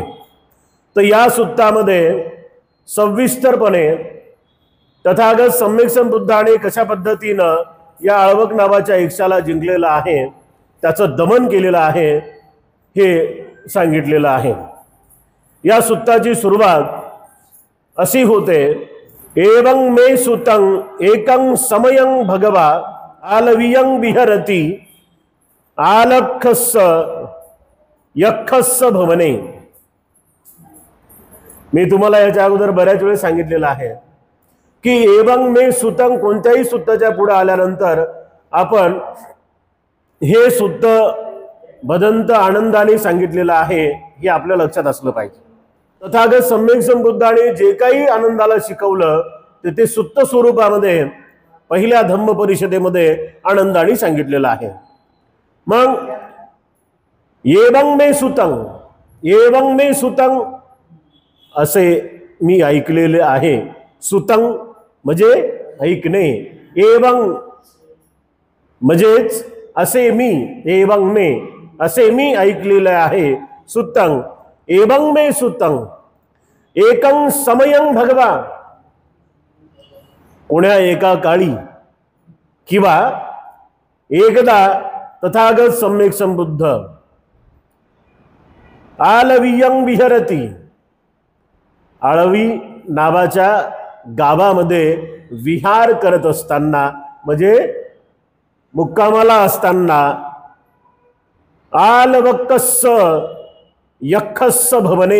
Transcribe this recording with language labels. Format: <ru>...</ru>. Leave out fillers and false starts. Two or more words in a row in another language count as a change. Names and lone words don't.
<mr>तर या सूक्तामध्ये सविस्तरपणे तथागत सम्यक संबुद्धाने कशा पद्धतीनं या अळवक नावाच्या यक्षाला जिंकलेलं आहे, त्याचं दमन केलेलं आहे हे सांगितलेलं आहे। या सूक्ताची सुरुवात अशी होते,</mr> <pi>एवं मे सुतं एकं समयं भगवा आलवियं विहरती आलखस्स यक्षस्स भवने.</pi> <mr>मी तुम्हाला याच्या अगोदर बऱ्याच वेळेस सांगितलेलं आहे की</mr> <pi>एवं मे सुतं</pi> <mr>कोणत्याही सुत्ताच्या पुढे आल्यानंतर आपण हे सुत्त बदंत आनंदाने सांगितलेलं आहे हे आपल्या लक्षात असलं पाहिजे. तथागत सम्यक संबुद्धाने जे काही आनंदाला शिकवलं ते सुत्त स्वरूपामध्ये पहिल्या धम्म परिषदेमध्ये आनंदाने सांगितलेलं आहे. मग</mr> <pi>एवं मे सुतं</pi> <mr>असे मी ऐकलेले आहे. सुतं म्हणजे ऐकणे, एवं म्हणजेच असे मी,</mr> <pi>एवं मे</pi> <mr>असे मी ऐकलेले आहे.</mr> <pi>सुतं एवं मे सुतं एकं समयं भगवा.</pi> <mr>कोण्या एका काळी किंवा एकदा तथागत सम्यक संबुद्ध</mr> <pi>आलवियं विहरती,</pi> <mr>आळवी नावाच्या गावामध्ये विहार करत असताना म्हणजे मुक्कामाला असताना</mr> <pi>आलवक्कस्स यक्षस्स भवने.</pi>